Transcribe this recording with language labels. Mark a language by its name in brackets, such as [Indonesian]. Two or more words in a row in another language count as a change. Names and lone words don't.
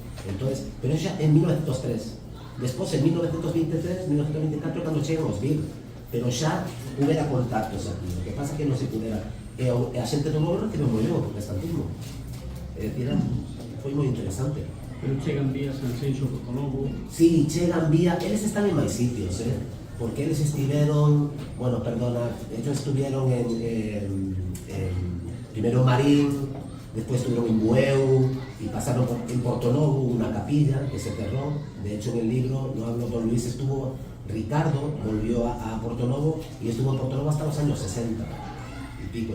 [Galician] Entonces, pero xa en 1903, despois en 1923, 1924, cando chegan os vir, pero xa houbera contactos aquí, o que pasa que non se pudera, e a xente do Grove recebeu moi ben o protestantismo, é dicir, foi moi interesante. Pero chegan vía Sanxenxo, Portonovo... Sí, chegan vía, eles están en máis sitios, porque eles estiveron, bueno, perdona, [Spanish] ellos estuvieron primero en Marín, después estuvieron en Bueu y pasaron en Portonovo, una capilla que se cerró. De hecho, en el libro, no hablo, don Luis estuvo, Ricardo volvió a Portonovo y estuvo en Portonovo hasta los años 60 y pico.